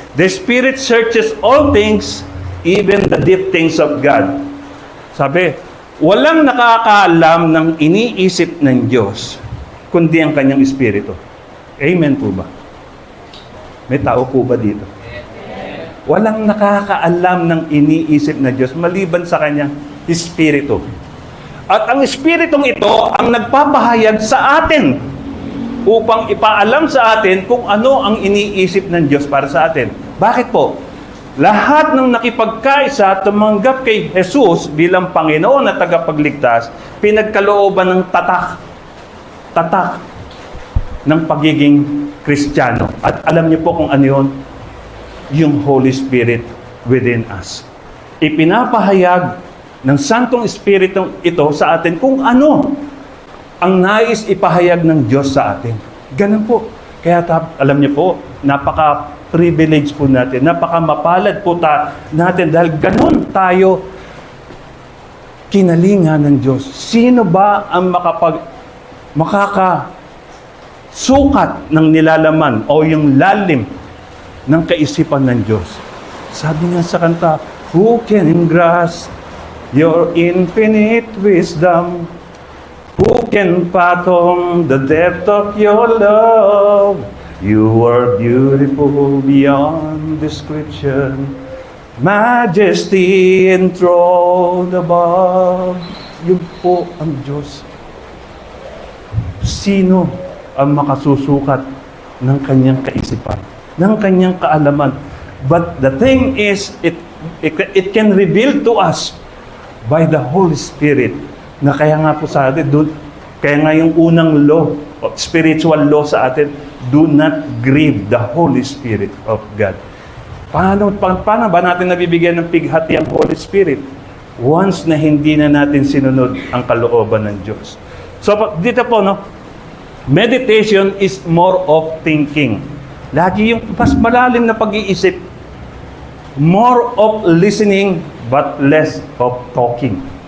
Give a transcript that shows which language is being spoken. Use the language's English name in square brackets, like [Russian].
[English] The Spirit searches all things, even the deep things of God. [Filipino] Sabi, walang nakakaalam ng iniisip ng Diyos, kundi ang kanyang Espiritu. Amen po ba? May tao po ba dito? Walang nakakaalam ng iniisip ng Diyos, maliban sa kanyang Espiritu. At ang Espiritong ito ang nagpapahayag sa atin upang ipaalam sa atin kung ano ang iniisip ng Diyos para sa atin. Bakit po? Lahat ng nakipagkaisa tumanggap kay Jesus bilang Panginoon at tagapagligtas, pinagkalooban ng tatak ng pagiging Kristiyano. At alam niyo po kung ano yun? [English] Yung Holy Spirit within us. [Filipino] Ipinapahayag ng Santong Espiritu ito sa atin kung ano ang nais ipahayag ng Diyos sa atin. Ganun po. Kaya alam niyo po, napaka-privilege po natin, napaka-mapalad po natin dahil ganun tayo kinalingan ng Diyos. Sino ba ang makakasukat ng nilalaman o yung lalim ng kaisipan ng Diyos? Sabi nga sa kanta, [English] who can grasp your infinite wisdom? Who can fathom the depth of your love? You are beautiful beyond description, majesty enthroned above. [Filipino] Yun po ang Diyos. Sino ang makasusukat ng kanyang kaisipan, ng kanyang kaalaman? [English] But the thing is, it can reveal to us by the Holy Spirit. [Filipino] Na kaya nga po sa atin, kaya nga yung unang law, spiritual law sa atin, [English] do not grieve the Holy Spirit of God. [Filipino] Paano ba natin nabibigyan ng pighati ang Holy Spirit? Once na hindi na natin sinunod ang kalooban ng Diyos. So, dito po, no? [English] Meditation is more of thinking. [Filipino] Lagi yung mas malalim na pag-iisip. [English] More of listening, but less of talking.